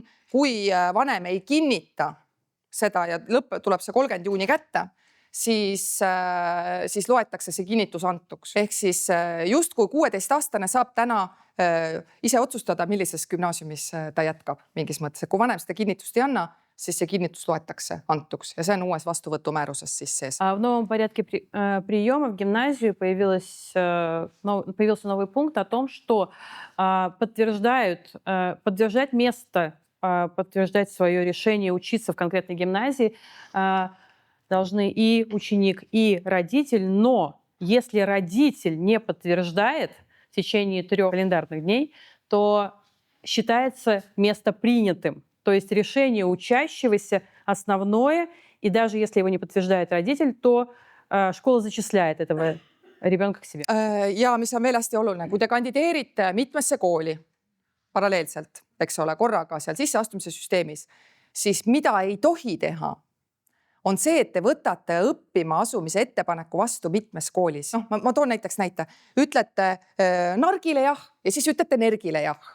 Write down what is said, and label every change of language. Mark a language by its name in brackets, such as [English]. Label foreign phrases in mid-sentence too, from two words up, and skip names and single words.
[Estonian] Kui vanem ei kinnita seda ja tuleb see 30 juuni kätte, siis loetakse see kinnitus antuks. Ehk siis just kui 16-aastane saab täna ise otsustada, millises gümnaasiumis ta jätkab mingis mõttes. Kui vanem seda kinnitust ei anna, siis see kinnitus loetakse antuks. Ja see on uues vastuvõtumääruses siis sees. [Russian] В новом порядке приема в гимназию появился новый пункт о том, что подтверждать место, подтверждать свое решение учиться в конкретной гимназии должны и ученик, и родитель. Но если родитель не подтверждает в течение 3 календарных дней, то считается место принятым. То есть решение учащегося основное, и даже если его не подтверждает родитель, то школа зачисляет этого rебенka к себе. [Estonian] Ja mis on veel hästi oluline, kui te kandideerite mitmesse kooli paralleelselt, eks ole, korraga seal sisseastumise süsteemis, siis mida ei tohi teha, on see, et te võtate õppima asumise ettepaneku vastu mitmes koolis. No, ma toon näiteks näite. Ütlete nargile jah ja siis ütlete nergile jah.